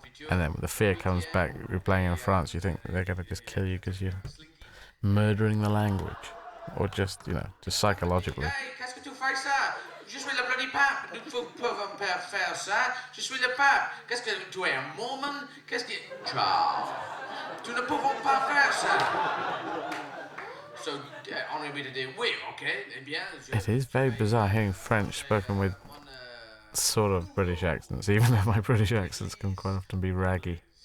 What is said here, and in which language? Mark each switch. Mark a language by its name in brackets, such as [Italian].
[English] And then when the fear comes back, you're playing in France, you think they're going to just kill you because you're murdering the language. Or just, just psychologically. [French] Hey, qu'est-ce que tu fais ça? Je suis le bloody pape. Nous ne pouvons pas faire ça. Je suis le pape. Qu'est-ce que tu es un mormon? Qu'est-ce que... Ciao. Tu ne pouvons pas faire ça. So, on est obligé de dire oui, ok, eh bien... [English] It is very bizarre hearing French spoken with sort of British accents, even though my British accents can quite often be raggy.